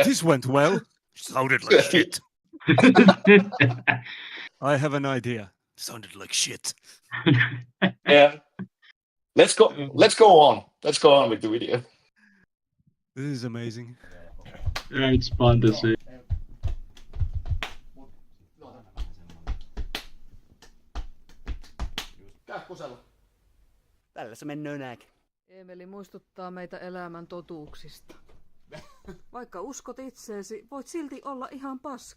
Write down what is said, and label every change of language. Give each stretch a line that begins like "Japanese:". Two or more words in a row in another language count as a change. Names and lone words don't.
English: This went well. Sounded like shit. I have an idea. Sounded like shit. Yeah. Let's go on. Let's go on with the video. This is amazing. Yeah, it's fun to see.
Finnish: Tällä se menee nääkin. Eemeli muistuttaa meitä elämän totuuksista. Vaikka uskot itseesi, voit silti olla ihan paska.